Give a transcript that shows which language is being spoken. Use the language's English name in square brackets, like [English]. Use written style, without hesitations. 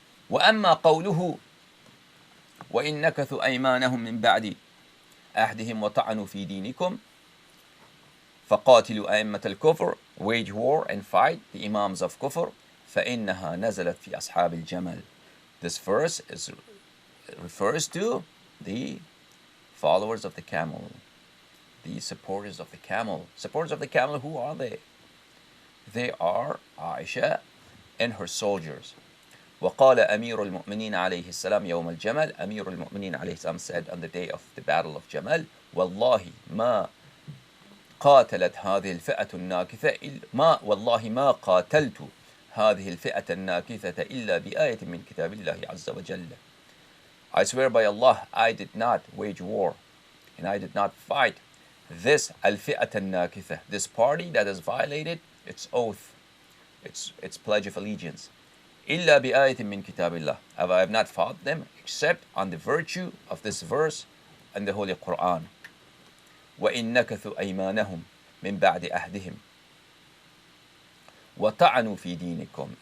[Arabic] وأما قوله وإن نكثوا أيمانهم من بعد عهدهم وطعنوا في دينكم فقاتلوا أئمة الكفر, [English] wage war and fight the Imams of Kufr, [Arabic] فإنها نزلت في أصحاب الجمل. [English] This verse refers to the followers of the camel, the supporters of the camel. Supporters of the camel, who are they? They are Ayesha and her soldiers. [Arabic] وقال أمير المؤمنين عليه السلام يوم الجمل. أمير المؤمنين عليه السلام [English] said on the day of the battle of Jamal, [Arabic] والله ما قاتلت هذه الفئة الناكثة والله ما قاتلت هذه الفئة الناكثة إلا بآية من كتاب الله عز وجل. [English] I swear by Allah, I did not wage war and I did not fight this [Arabic] الفئة الناكثة, [English] this party that has violated its oath, its pledge of allegiance. [Arabic] إلا بآية من كتاب الله. [English] I have not fought them except on the virtue of this verse and the Holy Qur'an. [Arabic] وإن نكثوا أيمانهم من بعد عهدهم وطعنوا في دينكم.